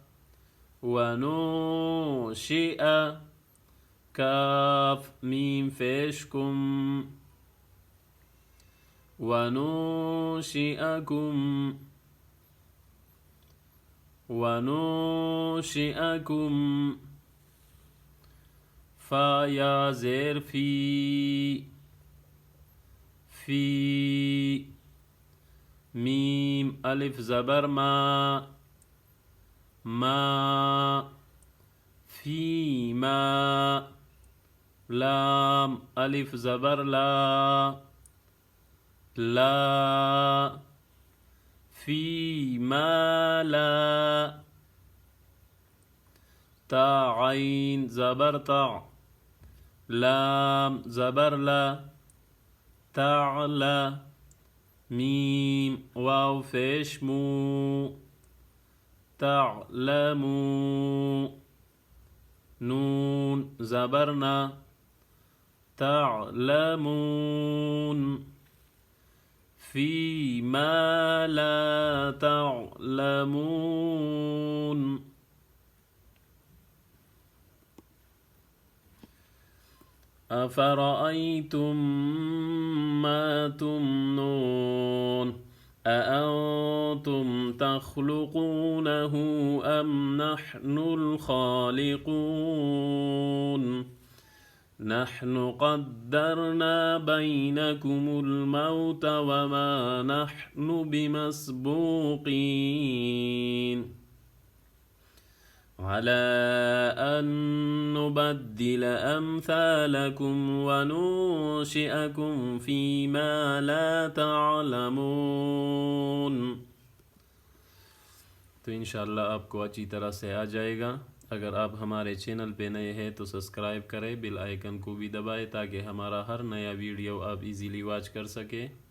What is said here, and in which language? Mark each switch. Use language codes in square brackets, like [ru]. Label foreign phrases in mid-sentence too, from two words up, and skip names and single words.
[ar] ونشئ كاف ميم پیشكم ونشئكم ونشئكم فا يا زير في في ميم ألف زبر ما ما فيما لام ألف زبر لا لا فيما لا تا عين زبر تا لام زبر لا تعلا ميم واو پیشمو تعلمو نون زبرنا تعلمون فيما لا تعلمون أفرأيتم ما تمنون أأنتم تخلقونه أم نحن الخالقون نحن قدرنا بينكم الموت وما نحن بمسبوقين على أن نبدل أمثالكم وننشئكم فيما لا تعلمون. [hi] तो इंशाअल्लाह आपको अच्छी तरह से आ जाएगा। अगर आप हमारे चैनल पे नए हैं तो सब्सक्राइब करें, [en] bell icon [hi] को भी दबाएं ताकि हमारा हर नया वीडियो आप [en] easily watch [hi] कर सकें।